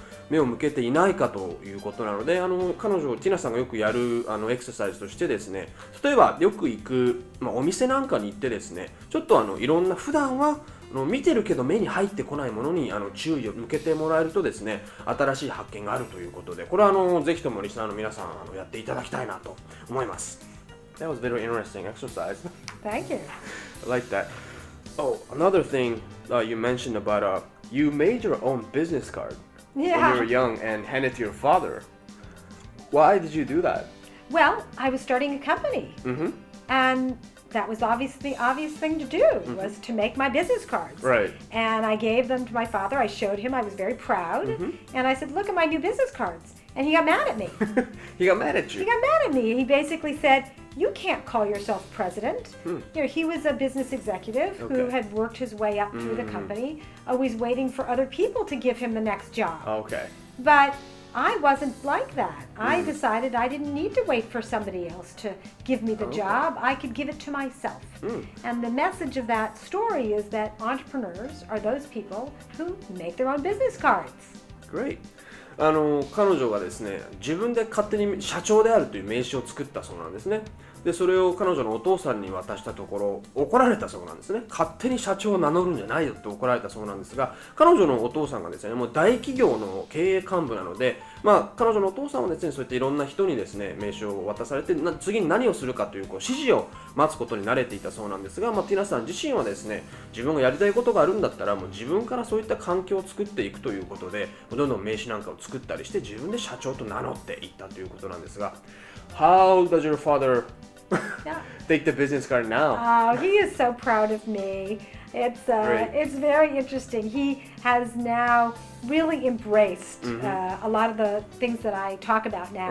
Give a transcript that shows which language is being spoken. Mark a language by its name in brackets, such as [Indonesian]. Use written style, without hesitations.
[Japanese] 目を向けていないかということなので、彼女ティナさんがよくやるエクササイズとしてですね、例えばよく行く、お店なんかに行ってですね、ちょっといろんな普段は見てるけど目に入ってこないものに注意を向けてもらえるとですね、新しい発見があるということで、これはぜひともリスナーの皆さんやっていただきたいなと思います。 [English] That was very interesting exercise. Thank you. I like that. Oh, another thing you mentioned about you made your own business card when you were young and handed it to your father. Why did you do that? Well, I was starting a company, and that was obviously the obvious thing to do was to make my business cards. Right. And I gave them to my father. I showed him. I was very proud, and I said, "Look at my new business cards." And he got mad at me. He got mad at you. He got mad at me. He basically said, "You can't call yourself president." You know, he was a business executive who had worked his way up through the company, always waiting for other people to give him the next job. Okay. But I wasn't like that. I decided I didn't need to wait for somebody else to give me the job. I could give it to myself. And the message of that story is that entrepreneurs are those people who make their own business cards. Great. [Japanese] 彼女がですね、自分で勝手に社長であるという名刺を作ったそうなんですね。でそれを彼女のお父さんに渡したところ怒られたそうなんですね。勝手に社長を名乗るんじゃないよって怒られたそうなんですが、彼女のお父さんがですね、もう大企業の経営幹部なので、彼女のお父さんはですね、そういったいろんな人にですね、名刺を渡されて、次に何をするかという指示を待つことに慣れていたそうなんですが、ティナさん自身はですね、自分がやりたいことがあるんだったら、もう自分からそういった環境を作っていくということで、どんどん名刺なんかを作ったりして、自分で社長と名乗っていったということなんですが、 [English] How does your father take the business card now? Oh, he is so proud of me. It's very interesting. He has now really embraced a lot of the things that I talk about now.